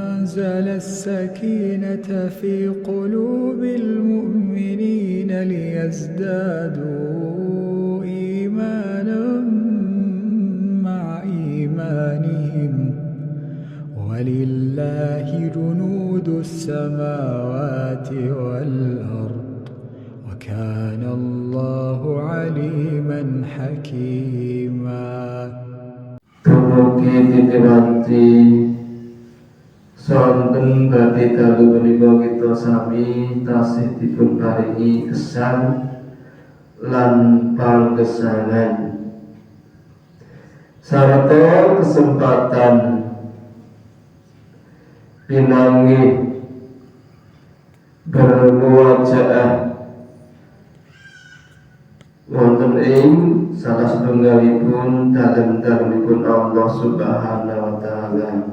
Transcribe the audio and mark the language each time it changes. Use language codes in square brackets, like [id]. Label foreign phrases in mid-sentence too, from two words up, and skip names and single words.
[ar] وأنزل السكينة في قلوب المؤمنين ليزدادوا إيمانا مع إيمانهم ولله جنود السماوات والأرض وكان الله عليما حكيما. [jv] Dumugi titiwanti sonten badhe dalu menika kita sami tasih dipun paringi kesan lan panggesangan sarta kesempatan pinanggih bermuajaah wonten ing salah setunggalipun dalem-dalemipun [ar] الله سبحانه وتعالى.